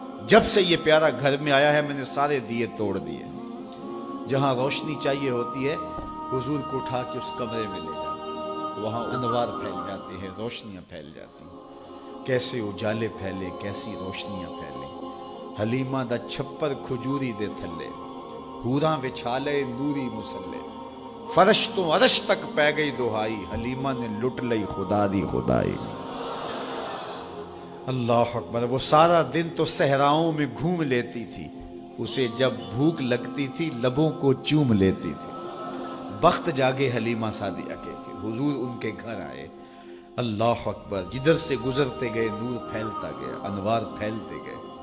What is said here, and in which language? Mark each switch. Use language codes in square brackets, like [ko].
[ur] جب سے یہ پیارا گھر میں آیا ہے میں نے سارے دیے توڑ دیے. جہاں روشنی چاہیے ہوتی ہے حضور کو اٹھا کے اس کمرے میں لے جاتے, وہاں انوار پھیل جاتے ہیں, روشنیاں پھیل جاتی ہیں. کیسے اجالے پھیلے, کیسی روشنیاں پھیلے. [pa] حلیمہ دا چھپر کھجوری دے تھلے, حوراں وچھالے نوری مسلے, فرش تو عرش تک پہ گئی دہائی, حلیمہ نے لٹ لئی خدا دی خدائی. [ur] اللہ اکبر. وہ سارا دن تو صحراؤں میں گھوم لیتی تھی, اسے جب بھوک لگتی تھی لبوں کو چوم لیتی تھی. بخت جاگے حلیمہ سعدیہ کے حضور ان کے گھر آئے. اللہ اکبر. جدھر سے گزرتے گئے نور پھیلتا گیا, انوار پھیلتے گئے.